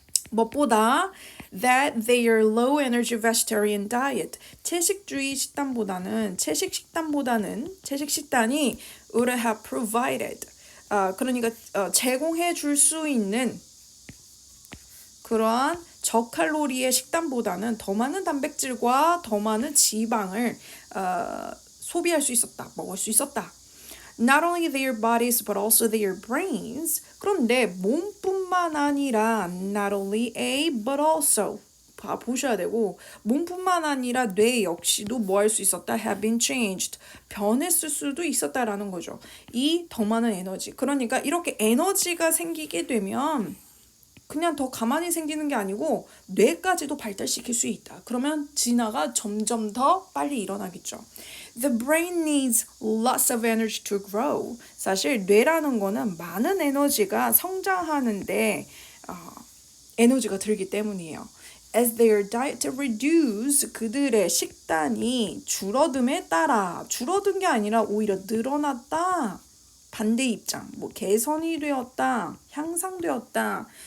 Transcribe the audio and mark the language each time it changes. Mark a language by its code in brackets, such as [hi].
[ko] 무엇보다 [en] that their low energy vegetarian diet [ko] 채식주의 식단보다는 채식 식단이 [en] would have provided [ko] 그러니까 제공해 줄 수 있는 그러한 저칼로리의 식단보다는 더 많은 단백질과 더 많은 지방을 소비할 수 있었다. 먹을 수 있었다. [en] Not only their bodies but also their brains. [ko] 그런데 몸뿐만 아니라 [en] not only A but also [ko] 보셔야 되고 몸뿐만 아니라 뇌 역시도 뭐 할 수 있었다? [en] have been changed. [ko] 변했을 수도 있었다라는 거죠. 이 더 많은 에너지. 그러니까 이렇게 에너지가 생기게 되면 그냥 더 가만히 생기는 게 아니고 뇌까지도 발달시킬 수 있다. 그러면 진화가 점점 더 빨리 일어나겠죠. [en] The brain needs lots of energy to grow. [ko] 사실 뇌라는 거는 많은 에너지가 성장하는데 에너지가 들기 때문이에요. [en] As their diet reduce [ko] 그들의 식단이 줄어듦에 따라 줄어든 게 아니라 오히려 늘어났다. 반대 입장, 뭐 개선이 되었다, 향상되었다.